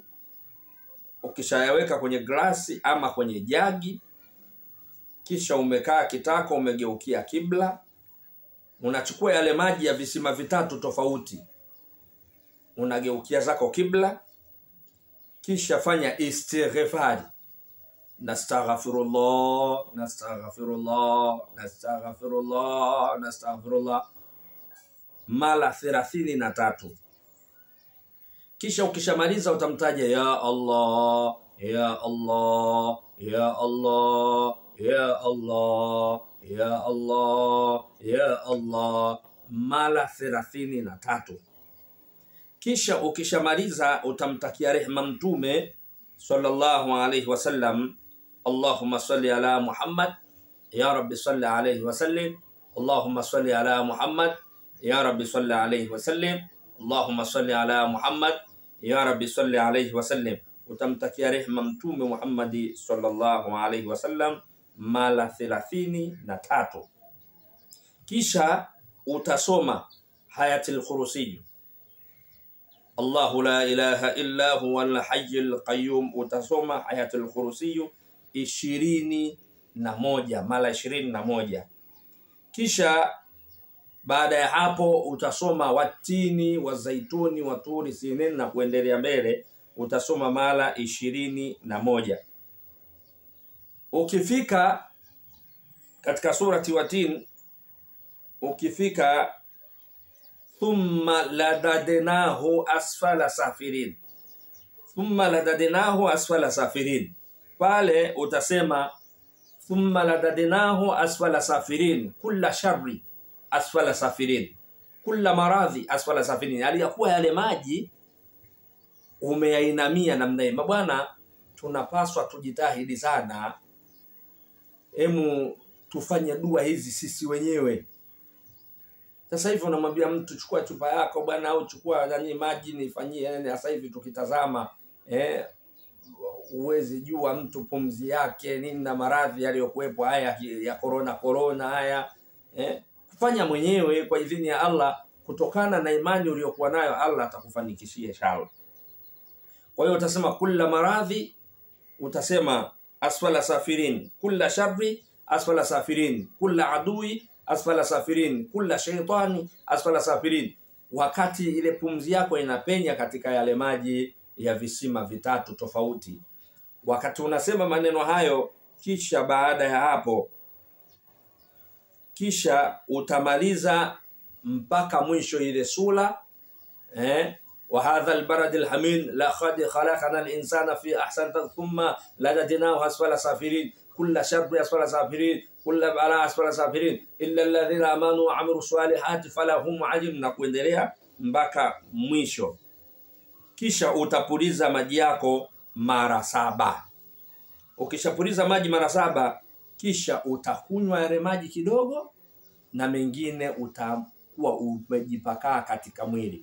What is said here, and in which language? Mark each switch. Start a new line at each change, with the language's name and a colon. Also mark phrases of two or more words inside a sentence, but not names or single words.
Swahili: Ukishayaweka kwenye glasi ama kwenye jagi, kisha umekaa kitako, umegeukia kibla, unachukua yale maji ya visima vitatu tofauti, unageukia zako kibla, kisha fanya istighfari.
Arabic: نستغفر الله، نستغفر الله، نستغفر الله، نستغفر الله mara 33.
Swahili: Kisha ukishamaliza utamtaja
Arabic: يا الله، يا الله، يا الله، يا الله، يا الله، يا الله mara 33.
Swahili: Kisha ukishamaliza utamtakia rehema Mtume
Arabic: صلى الله عليه وسلم. اللهم صل على محمد، يا رب صل عليه وسلم. اللهم صل على محمد، يا رب صل عليه وسلم. اللهم صل على محمد، يا رب صل عليه وسلم.
Swahili: Utamtakia rehema Mtume Muhammad
Arabic: صلى الله عليه وسلم
Swahili: mara 33. Kisha utasoma
Arabic: Ayatul Kursi, الله لا إله إلا هو الحي القيوم.
Swahili: Utasoma Ayatul Kursi 21 mara 21. Kisha baada ya hapo utasoma
Arabic: والتين والزيتون وطور سينين
Swahili: na kuendelea mbele, utasoma mara 21. Ukifika katika
Arabic: سورة والتين, ukifika ثم رددناه أسفل سافلين، ثم رددناه أسفل سافلين,
Swahili: pale utasema
Arabic: ثم رددناه أسفل سافلين، كل شر أسفل سافلين، كل مرض أسفل سافلين.
Swahili: Aliyakuwa yale maji umeyainamia namna hii. Bwana, tunapaswa tujitahidi sana, tufanye dua hizi sisi wenyewe. Sasa hivi unamwambia mtu chukua chupa yako bwana, au chukua maji nifanyie. Sasa hivi tukitazama uwezi jua mtu pumzi yake nini na maradhi yaliyokuwepo haya ya corona haya. Kufanya mwenyewe kwa idhini ya Allah, kutokana na imani uliyokuwa nayo, Allah atakufanikishia inshallah. Kwa hiyo utasema
Arabic: كل مرض, utasema أسفل سافلين، كل شر أسفل سافلين، كل عدو أسفل سافلين، كل شيطان أسفل سافلين.
Swahili: Wakati ile pumzi yako inapenya katika yale maji ya visima vitatu tofauti, wakati unasema maneno hayo, kisha baada ya hapo, kisha utamaliza mpaka mwisho ile sura,
Arabic: وهذا البلد الأمين لقد خلقنا الإنسان في أحسن ثم رددناه أسفل سافلين، كل شر أسفل سافلين، كل بلاء أسفل سافلين، إلا الذين آمنوا وعملوا الصالحات فلهم أجر,
Swahili: na kuendelea mpaka mwisho. Kisha utapuliza maji yako mara 7. Ukishapuliza maji mara 7, kisha utakunywa yale maji kidogo, na mengine utakuwa umejipakaa katika mwili.